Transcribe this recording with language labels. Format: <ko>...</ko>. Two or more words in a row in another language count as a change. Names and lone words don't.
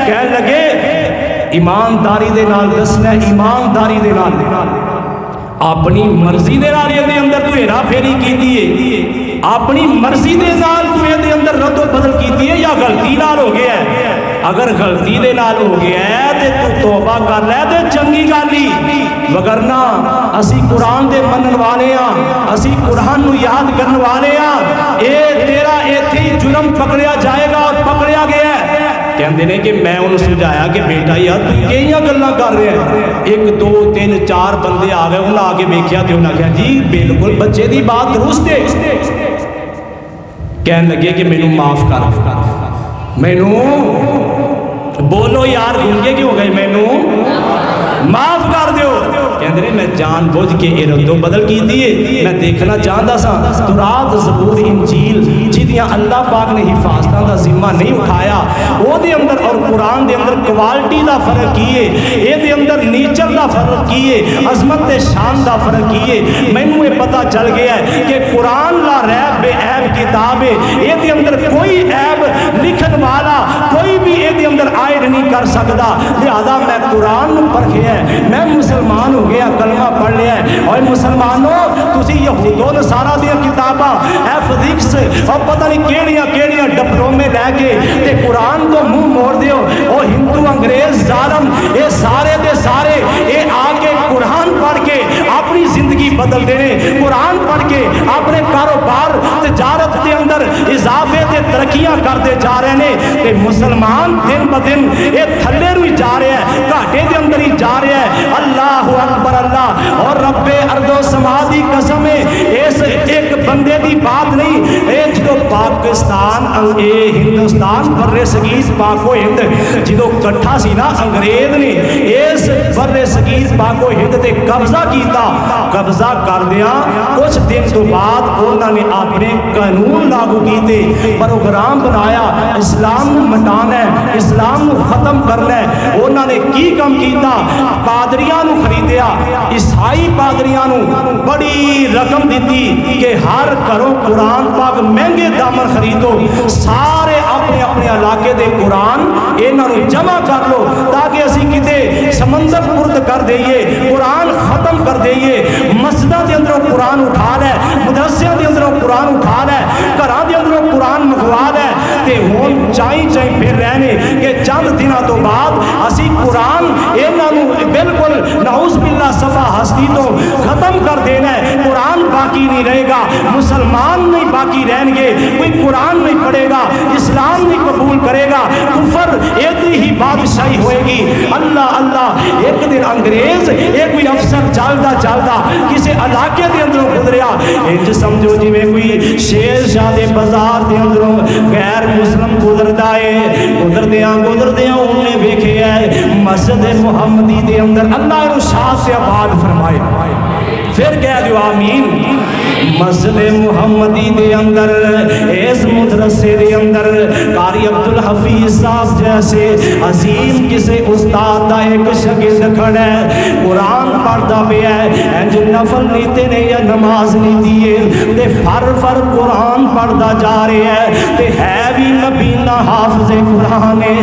<pa>کہن لگے ایمانداری دے نال دسنا، ایمانداری دے نال اپنی مرضی دے نال ایہدے اندر تو ہیرا پھیری کیتی ہے، اپنی مرضی دے نال تو ایہدے اندر ردو بدل کیتی ہے یا غلطی نال ہو گیا ہے? اگر غلطی دے نال ہو گیا ہے تے تو توبہ کر لے تے چنگی گل ہی، ورنہ اسی قرآن دے منن والے ہاں، اسی قرآن نوں یاد کرنے والے ہاں. یہ تیرا ایتھے ہی جرم پکڑیا جائے گا اور پکڑیا گیا ہے. کہتے ہیں کہ میں انہیں سمجھایا کہ بیٹا یار تو کہڑیاں گلاں کر رہا ہے? ایک دو تین چار بندے آ گئے، انہیں آ کے ویکھیا تو انہیں آکھیا جی بالکل بچے کی بات درست ہے. کہن لگے کہ مینوں معاف کر، مینوں بولو یار گونگے کیوں گئے، مینوں معاف کر دو. کہتے ہیں میں جان بجھ کے یہ ردو بدل کی دئیے، میں دیکھنا چاہتا سا تورات زبور انجیل جہدیاں اللہ پاک نے حفاظتاں دا ذمہ نہیں اٹھایا اوہدے اندر اور قرآن دے اندر کوالٹی دا فرق کی ہے، ایہدے اندر نیچر دا فرق کی ہے، عظمت تے شان دا فرق کی ہے. مینوں یہ پتہ چل گیا ہے کہ قرآن لا ریب بے عیب کتاب ہے، ایہدے اندر کوئی عیب لکھن والا کوئی بھی ایہدے اندر ایڈ نہیں کر سکتا. لہٰذا میں قرآن نوں پرکھیا، میں مسلمان ہو گیا، کلمہ پڑھ لیا. اور مسلمانو تسی یہود و نصاریٰ دی کتاباں فزکس اور پتہ نہیں کیڑیاں کیڑیاں ڈپلومے لے کے تے قرآن کو منہ موڑ دیو. اور ہندو انگریز ظالم یہ سارے دے سارے یہ آ کے قرآن پڑھ کے اپنی زندگی بدل دینے، قرآن پڑھ کے اپنے کاروبار تجارت کے اندر اضافے تے ترقیاں کرتے جا رہے ہیں تے مسلمان دن بہ دن یہ تھلے نوں جا رہا ہے، گھاٹے کے اندر ہی جا رہا ہے. اللہ اکبر اللہ اور ربِ ارض و سما دی قسم ہے، اس ایک بندے کی بات نہیں، یہ جو پاکستان پاکستان ہندوستان بر صغیر پاک و ہند جدو کٹھا سی نا انگریز نے اس بر صغیر پاک و ہند تے قبضہ کیتا، قبضہ کر دیا کچھ دن تو بعد انہوں نے اپنے قانون لاگو کیتے، پروگرام بنایا اسلام کو مٹانا ہے، اسلام کو ختم کرنا ہے۔ انہوں نے کی کم کیتا؟ پادریاں نو خریدیا، عیسائی پادریاں نو بڑی رقم دیتی کہ ہر گھروں قرآن پاک مہنگے دامن خریدو، سارے اپنے اپنے علاقے دے قرآن انہوں نے جمع کر لو تاکہ اسی کتے سمندر پرد کر دئیے، قرآن ختم کر دئیے، مسجدہ دے اندروں قرآن اٹھا لے، مدرسیاں دے اندروں قرآن اٹھا لے، گھراں دے اندروں قرآن منگوا لے، تے ہون چائیں چائیں پھر رہنے کہ چند دنوں تو بعد اسی قرآن انہوں نے بالکل</pa> <ar>نعوذ باللہ</ar> <pa>صفحہ ہستی تو ختم کر دینا ہے، قرآن باقی نہیں رہے گا، مسلمان نہیں باقی رہیں گے، کوئی قرآن نہیں پڑھے گا، اسلام نہیں قبول کرے گا، کفر ایتی ہی بادشاہی ہوئے گی۔ اللہ اللہ، ایک دن انگریز ایک کوئی افسر چالدا چالدا کسی علاقے دے اندروں گزریا، انج سمجھو جی میں کوئی شیر شاہ دے بازار دے اندروں غیر مسلم گزردا ہے، گزردیاں انہیں ویکھے ہے مسجد محمدی دے اندر، اللہ انہوں شاہ سے آباد فرمائے، پھر کہہ دیو آمین۔ مسجد محمدی دے اندر اس مدرسے دے اندر قاری عبدالحفیظ صاحب جیسے عظیم کسے استاد دا ایک شاگرد کھڑا ہے، قرآن پڑھدا پیا ہے، انج نفل نیتے نے یا نماز نہیں دیے تے فر قرآن پڑھدا جا رہے ہے تے ہے بھی نبینا حافظ قرآن ہے۔</pa>